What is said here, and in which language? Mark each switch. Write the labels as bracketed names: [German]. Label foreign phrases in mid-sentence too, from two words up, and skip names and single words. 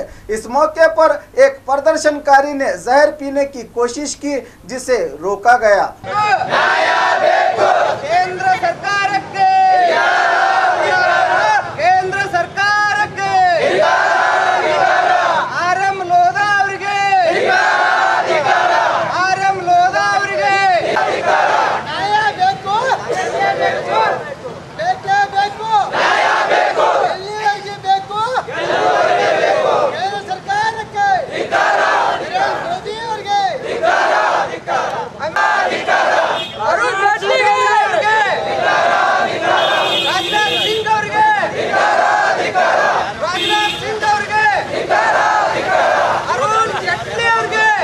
[Hindi] इस मौके पर एक प्रदर्शनकारी ने जहर पीने की कोशिश की, जिसे रोका गया। केंद्र सरकार के आरएम लोधा [Kannada] ಅವರಿಗೆ ನ್ಯಾಯ ಬೇಕು, ಬೇಕೇ ಬೇಕು, ಎಲ್ಲಿವರೆಗೆ ಬೇಕು? ಕೇಂದ್ರ ಸರ್ಕಾರಕ್ಕೆ ಮೋದಿ ಅವರಿಗೆ, ಅರುಣ್ ಜೇಟ್ಲಿ ಅವರಿಗೆ, ರಾಜನಾಥ್ ಸಿಂಗ್ ಅವರಿಗೆ, ಅರುಣ್ ಜೇಟ್ಲಿ ಅವರಿಗೆ